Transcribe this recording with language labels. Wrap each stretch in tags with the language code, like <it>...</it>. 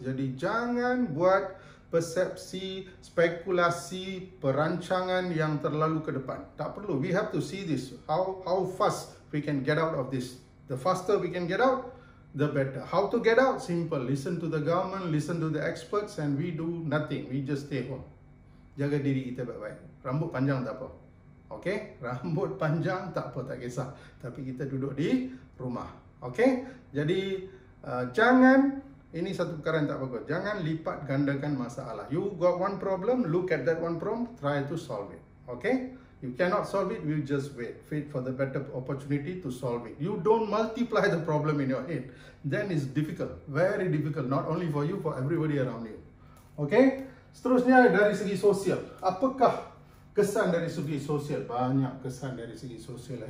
<ms>Jadi jangan buat persepsi, spekulasi, perancangan yang terlalu ke depan. Tak perlu.</ms> <en>We have to see this. How fast we can get out of this. The faster we can get out, the better. How to get out? Simple. Listen to the government, listen to the experts, and we do nothing. We just stay home.</en> <ms>Jaga diri kita baik-baik. Rambut panjang tak apa. Okay? Rambut panjang tak apa, tak kisah. Tapi kita duduk di rumah. Okay? Jadi, jangan, ini satu perkara yang tak bagus. Jangan lipat gandakan masalah.</ms> <en>You got one problem, look at that one problem, try to solve it. Okay? You cannot solve it, you just wait. Wait for the better opportunity to solve it. You don't multiply the problem in your head. Then it's difficult. Very difficult. Not only for you, for everybody around you. Okay?</en> <ms>Seterusnya dari segi sosial. Apakah kesan dari segi sosial? Banyak kesan dari segi sosial.</ms>